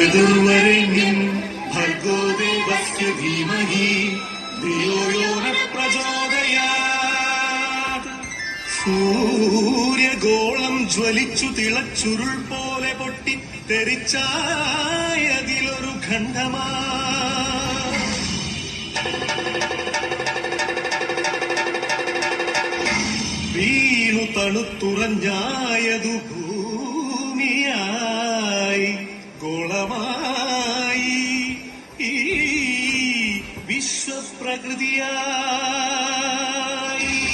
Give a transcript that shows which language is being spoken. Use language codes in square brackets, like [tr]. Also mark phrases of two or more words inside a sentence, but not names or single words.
[sa] विदुर्वरेण्यं भर्गो देवस्य धीमहि धियो यो न प्रचोदयात्. [ml] സൂര്യഗോളം ജ്വലിച്ചു തിളച്ചുരുൾ പോലെ പൊട്ടി തെറിച്ചായതിലൊരു ഖണ്ഡമാ. വീണു തണുത്തുറഞ്ഞായതു ഭൂമിയായി ഗോളമായി ഈ വിശ്വപ്രകൃതിയായി.